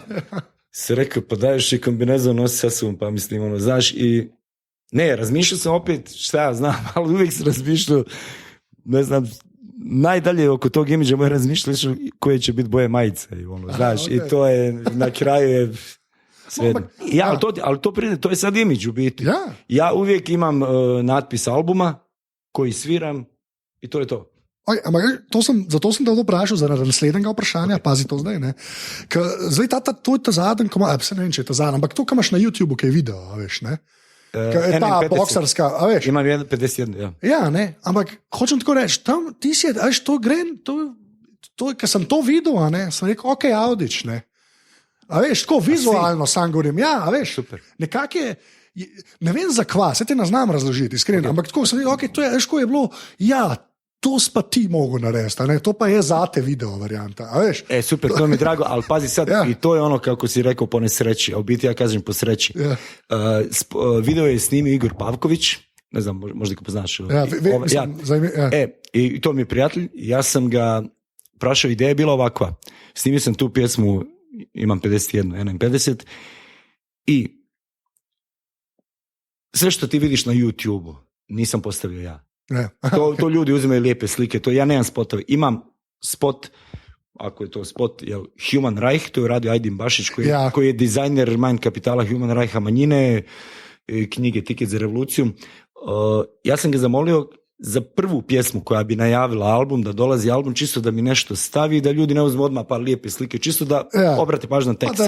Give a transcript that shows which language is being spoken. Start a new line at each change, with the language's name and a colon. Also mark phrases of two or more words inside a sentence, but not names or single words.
Bosnian: Se rekao, pa daješ i kombinezon nosi sa sobom, pa mislim, ono, znaš, i ne, razmišljao sam opet, šta ja znam, ali uvijek sam razmišljao, ne znam, najdalje oko tog imidža moje razmišljao koje će biti boje majice, ono, znaš, okay. I to je, na kraju je sve. Ja, ali to je sad imidž u biti. Ja uvijek imam natpis albuma koji sviram i to je to.
Slovenian: Zato sem te to vprašal, zaradi naslednjega vprašanja, pazi to zdaj. Zdaj to je ta zadnji, se ne vem, če je ta zadnji, ampak to, kar imaš na YouTubeu, kaj je video, veš, ne? Je ta boksarska, a veš? Imam 51, ja. Ja, ne, ampak hočem tako reči, tam ti si, veš, to gre, ker sem to videl, ne, sem rekel, ok, Avdić, ne. A veš, tako vizualno sam govorim, ja, a veš, super. Nekak je, ne vem za kva, se te ne znam razložiti, iskreno, ampak tako sem rekel, ok, to je, veš, ko je bilo, ja, to pa ti mogu narediti, to pa je zate video varijanta, a veš?
Bosnian: Super, to mi je drago, ali pazi sad, i to je ono kako si rekao po nesreći, a u biti ja kažem po sreći. Video je snimio Igor Pavković, ne znam, možda ga poznaš. I to mi je prijatelj, ja sam ga prašao, ideja je bila ovakva, snimio sam tu pjesmu, imam 51, 50, i sve što ti vidiš na YouTube-u, nisam postavio ja. To ljudi uzimaju lijepe slike, to ja nemam spotove. Imam spot, ako je to spot, Human Reich, to je radio Ajdin Bašić, koji je dizajner Mind Kapitala Human Reicha manjine, knjige Tiket za revoluciju. Ja sam ga zamolio za prvu pjesmu koja bi najavila album, da dolazi album, čisto da mi nešto stavi, da ljudi ne uzme odmah par lijepe slike, čisto da obrate pažnju na tekst.